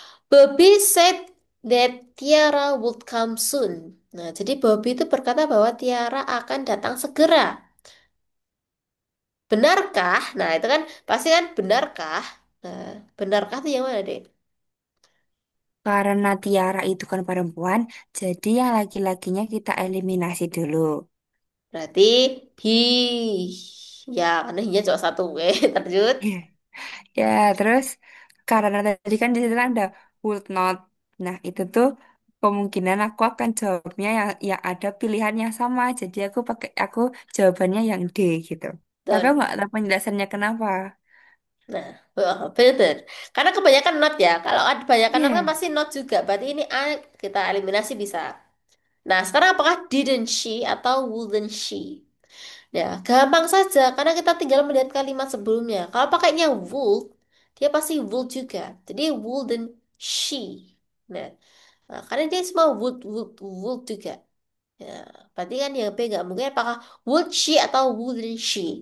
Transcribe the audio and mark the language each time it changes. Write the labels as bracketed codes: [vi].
[en] Bobby said that Tiara would come soon. [id] Nah, jadi Bobby itu berkata bahwa Tiara akan datang segera. Benarkah? Nah, itu kan pasti kan benarkah? Nah, benarkah itu yang mana, deh? Karena Tiara itu kan perempuan, jadi yang laki-lakinya kita eliminasi dulu. Berarti he. Ya, karena he cuma satu. Terjut. Iya. Ya, terus karena tadi kan di situ kan ada would not. Nah, itu tuh kemungkinan aku akan jawabnya yang ada pilihan yang sama. Jadi aku jawabannya yang D gitu. Tapi aku Betul. nggak tahu penjelasannya kenapa. Nah, benar. Karena kebanyakan not ya. Kalau ada kebanyakan not kan Iya. pasti not juga. Berarti ini A kita eliminasi bisa. Nah, sekarang apakah didn't she atau wouldn't she? Ya, gampang saja karena kita tinggal melihat kalimat sebelumnya. Kalau pakainya would, dia pasti would juga. Jadi wouldn't she. Nah, karena dia semua would juga. Ya, berarti kan yang B nggak mungkin apakah would she atau wouldn't she?